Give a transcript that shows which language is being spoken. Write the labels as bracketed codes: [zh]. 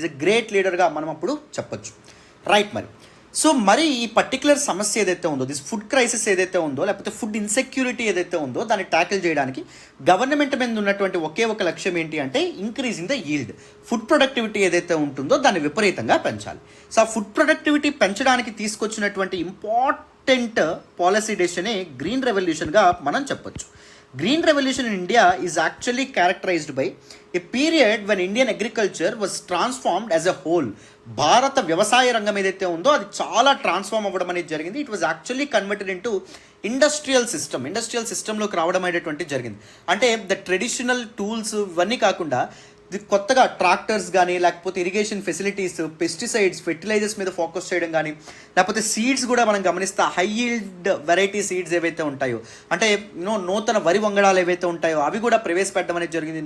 [te] Is a great లీడర్గా మనం అప్పుడు చెప్పొచ్చు. రైట్. మరి ఈ పర్టికులర్ సమస్య ఏదైతే ఉందో, దిస్ ఫుడ్ క్రైసిస్ ఏదైతే ఉందో, లేకపోతే ఫుడ్ ఇన్సెక్యూరిటీ ఏదైతే ఉందో దాన్ని ట్యాకిల్ చేయడానికి గవర్నమెంట్ మీద ఉన్నటువంటి ఒకే ఒక లక్ష్యం ఏంటి అంటే increasing the yield. Food productivity ఏదైతే ఉంటుందో దాన్ని విపరీతంగా పెంచాలి. సో ఆ ఫుడ్ ప్రొడక్టివిటీ పెంచడానికి తీసుకొచ్చినటువంటి ఇంపార్టెంట్ పాలసీ డెసిషనే గ్రీన్ రెవల్యూషన్గా మనం చెప్పొచ్చు. [en] Green Revolution in India is actually characterized by a period when Indian agriculture was transformed as a whole. [te] భారత వ్యవసాయ రంగం ఏదైతే ఉందో అది చాలా ట్రాన్స్ఫార్మ్ అవ్వడం అనేది జరిగింది. [en] it was actually converted into [te] industrial సిస్టంలోకి రావడం అనేటువంటి జరిగింది. అంటే ద ట్రెడిషనల్ టూల్స్ ఇవన్నీ కాకుండా కొత్తగా ట్రాక్టర్స్ కానీ లేకపోతే ఇరిగేషన్ ఫెసిలిటీస్, పెస్టిసైడ్స్, ఫెర్టిలైజర్స్ మీద ఫోకస్ చేయడం కానీ, లేకపోతే సీడ్స్ కూడా మనం గమనిస్తే హై ఈల్డ్ వెరైటీ సీడ్స్ ఏవైతే ఉంటాయో, అంటే నూతన వరి వంగడాలు ఏవైతే ఉంటాయో అవి కూడా ప్రవేశపెట్టడం అనేది జరిగింది.